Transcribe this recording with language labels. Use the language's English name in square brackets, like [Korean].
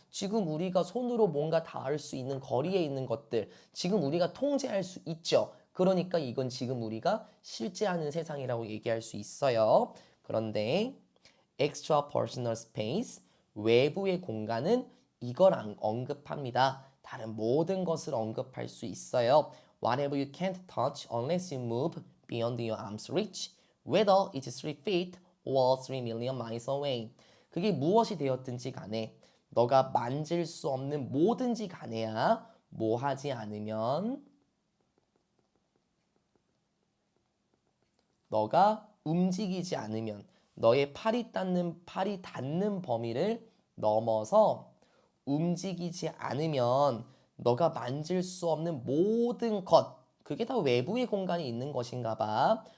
[Korean] 지금 우리가 손으로 뭔가 닿을 수 있는 거리에 있는 것들, 지금 우리가 통제할 수 있죠. 그러니까 이건 지금 우리가 실제 하는 세상이라고 얘기할 수 있어요. 그런데 extra personal space, 외부의 공간은 이걸 언급합니다. 다른 모든 것을 언급할 수 있어요. [English] Whatever you can't touch unless you move beyond your arm's reach, whether it's 3 feet or 3 million miles away. [Korean] 그게 무엇이 되었든지 간에 너가 만질 수 없는 뭐든지 간에야 뭐 하지 않으면 너가 움직이지 않으면 너의 팔이 닿는 범위를 넘어서 움직이지 않으면 너가 만질 수 없는 모든 것 그게 다 외부의 공간이 있는 것인가 봐.